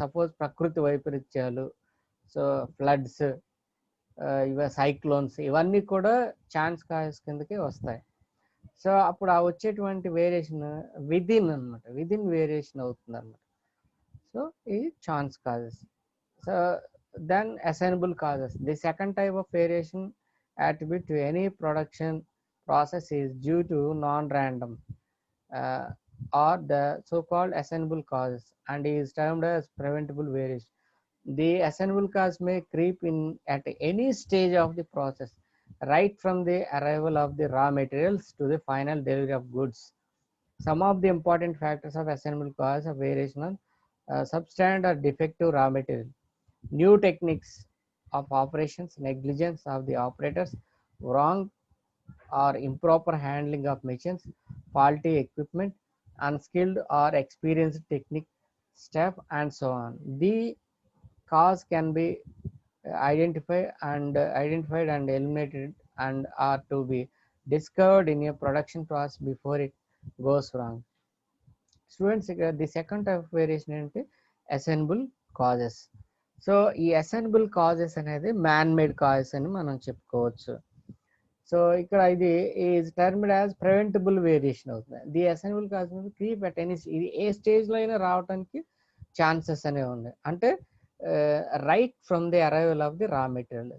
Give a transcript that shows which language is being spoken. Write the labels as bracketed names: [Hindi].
[Telugu] Suppose ప్రకృతి వైపరీత్యాలు, so floods, cyclones, ఇవన్నీ కూడా ఛాన్స్ కాజెస్ కిందకే వస్తాయి. సో అప్పుడు ఆ వచ్చేటువంటి వేరియేషన్ విదిన్ అనమాట, విదిన్ వేరియేషన్ అవుతుంది అనమాట. సో ఇది chance causes. So [English] then assignable causes. The second type of variation attribute to any production process is due to non-random or the so-called assignable causes and is termed as preventable variation. The assignable cause may creep in at any stage of the process, right from the arrival of the raw materials to the final delivery of goods. Some of the important factors of assignable cause of variation are substandard or defective raw material, new techniques of operations, negligence of the operators, wrong or improper handling of machines, faulty equipment, unskilled or experienced technique staff, and so on. The cause can be identified and eliminated and are to be discovered in a production process before it goes wrong. Students, the second type of variation [Telugu] ఏంటి assignable causes. So ఈ assignable causes అనేది man made causes అని మనం చెప్పుకోవచ్చు. So ఇక్కడ ఇది is termed as preventable variation అవుతుంది. [English] the assignable cause creep at any, [Telugu] ఇది ఏ స్టేజ్లో అయినా రావడానికి ఛాన్సెస్ అనేవి ఉన్నాయి. అంటే right from the arrival of the raw material.